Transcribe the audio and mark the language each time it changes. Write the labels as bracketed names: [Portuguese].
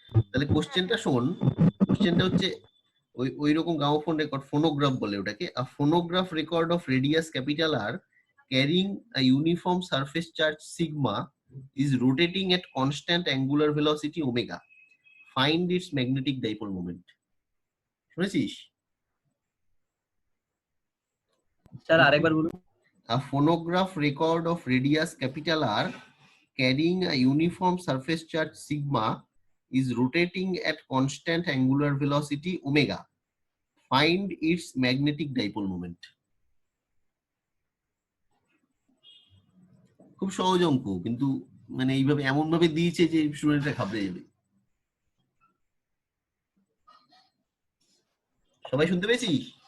[Bangla] তাহলে কোশ্চেনটা শোন, কোশ্চেনটা হচ্ছে ওই রকম গ্রামোফোন রেকর্ড, ফোনোগ্রাফ বলে ওটাকে। [English] A phonograph record of radius capital R carrying a uniform surface charge sigma is rotating at constant angular velocity omega. Find its magnetic dipole moment. [Bangla] শুনেছিস? স্যার আরেকবার বলুন। [English] A phonograph record of radius capital R carrying a uniform surface charge sigma is rotating at constant angular velocity omega. Find its magnetic dipole moment. [Bangla] খুব সহজ অঙ্ক, কিন্তু মানে এইভাবে এমন ভাবে দিয়েছে যে স্টুডেন্টরা ঘাবড়ে যাবে। সবাই শুনতে পেয়েছিস?